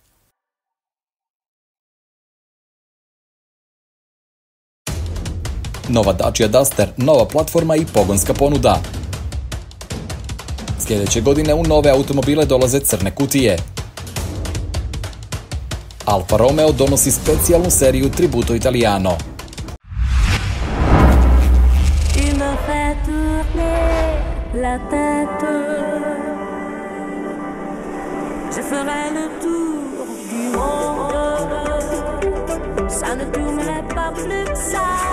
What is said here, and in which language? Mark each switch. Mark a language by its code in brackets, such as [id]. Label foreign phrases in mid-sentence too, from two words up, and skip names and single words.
[hr] Nova Dacia Duster, nova platforma i pogonska ponuda. Sljedeće godine u nove automobile dolaze crne kutije. Alfa Romeo donosi specijalnu seriju Tributo Italiano. [fr] La tête, je ferai le tour du monde, ça ne tournerait pas plus que ça.